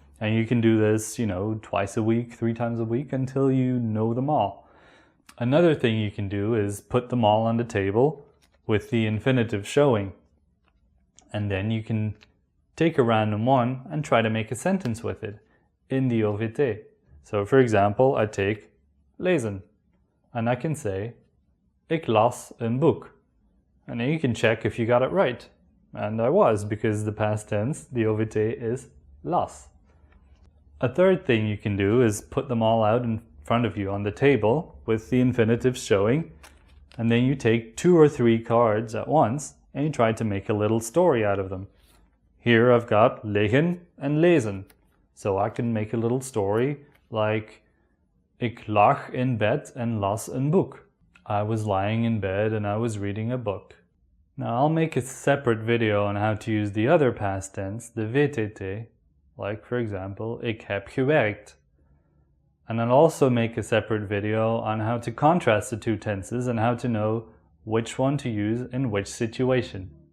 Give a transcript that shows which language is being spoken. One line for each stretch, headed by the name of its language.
English: And you can do this, twice a week, 3 times a week until you know them all. Another thing you can do is put them all on the table with the infinitive showing. And then you can take a random one and try to make a sentence with it in the OVT. So for example, I take lezen and I can say
Dutch: ik las een boek.
English: And then you can check if you got it right. And I was, because the past tense, the OVT is las. A third thing you can do is put them all out in front of you on the table with the infinitive showing, and then you take 2 or 3 cards at once and you try to make a little story out of them. Here I've got liggen and lezen, so I can make a little story like
Dutch: ik lag in bed en las een boek.
English: I was lying in bed and I was reading a book. Now I'll make a separate video on how to use the other past tense, the VTT, like for example,
Dutch: ik heb gewerkt.
English: And I'll also make a separate video on how to contrast the 2 tenses and how to know which one to use in which situation.